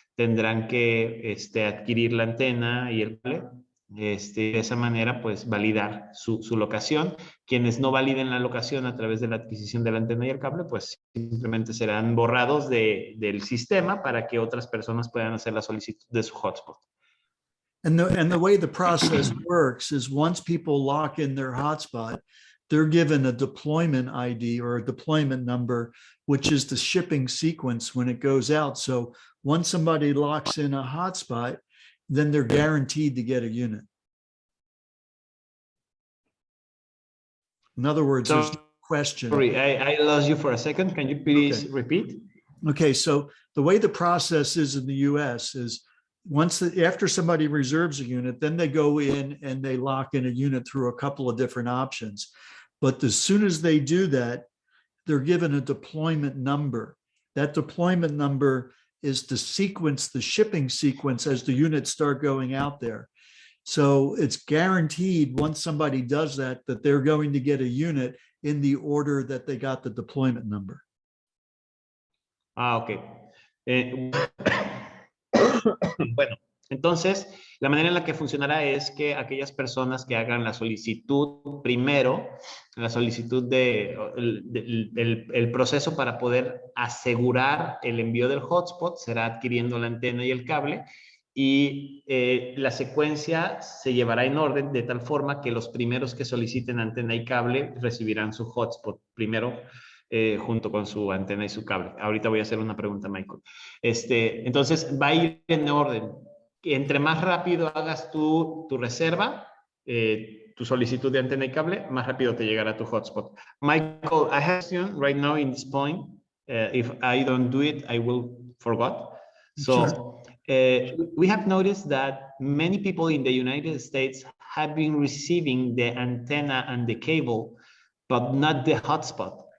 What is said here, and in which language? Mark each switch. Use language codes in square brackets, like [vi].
[es] Tendrán que adquirir la antena y el cable. De esa manera, pues, validar su locación. Quienes no validen la locación a través de la adquisición de la antena y el cable, pues simplemente serán borrados del sistema para que otras personas puedan hacer la solicitud de su hotspot. [en] And the way the process works is once people lock in their hotspot, they're given a deployment ID or a deployment number, which is the shipping sequence when it goes out. So once somebody locks in a hotspot, then they're guaranteed to get a unit. In other words, there's no question. Sorry, I lost you for a second. Can you please repeat? Okay, so the way the process is in the US is after somebody reserves a unit, then they go in and they lock in a unit through a couple of different options. But as soon as they do that, they're given a deployment number. That deployment number is the sequence, the shipping sequence as the units start going out there. So it's guaranteed once somebody does that they're going to get a unit in the order that they got the deployment number. Ok. [es] Bueno, entonces, la manera en la que funcionará es que aquellas personas que hagan la solicitud primero, la solicitud el proceso para poder asegurar el envío del hotspot será adquiriendo la antena y el cable, y la secuencia se llevará en orden de tal forma que los primeros que soliciten antena y cable recibirán su hotspot primero, junto con su antena y su cable. Ahorita voy a hacer una pregunta, Michael. Entonces, va a ir en orden. Entre más rápido hagas tu reserva, tu solicitud de antena y cable, más rápido te llegará tu hotspot. [en] Michael, I have you right now in this point. If I don't do it, I will forget. So, Sure. We have noticed that many people in the United States have been receiving the antenna and the cable, but not the hotspot.